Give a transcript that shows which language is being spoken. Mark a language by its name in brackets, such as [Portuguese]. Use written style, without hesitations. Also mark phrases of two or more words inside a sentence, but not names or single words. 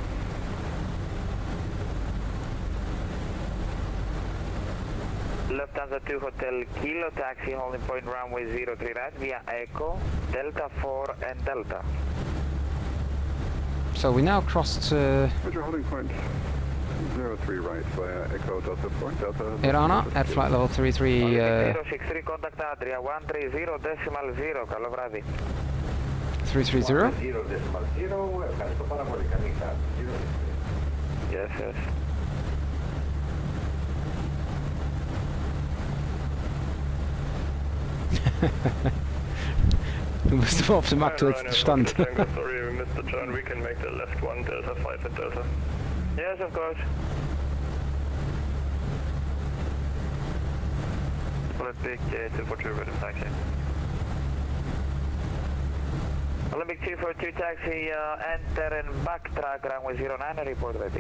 [English] Lufthansa 2 Hotel Kilo taxi holding point runway 03 right via Echo, Delta 4 and Delta. So we now crossed Roger, holding point 03 right via Echo Delta 4 Delta. Irana at flight level 33. 063 contact Adria 130.0, [Greek] καλό βράδυ. 330? 0.0, ευχαριστώ πάρα πολύ, καλή νύχτα. [English] Yes, yes. [German] Du bist auf dem aktuellsten Stand. [English] Sorry, we missed the turn. We can make the left one, Delta 5 at Delta. Yes, of course. Olympic 242 ready for taxi. Olympic 242 taxi, enter and backtrack runway 09 report ready.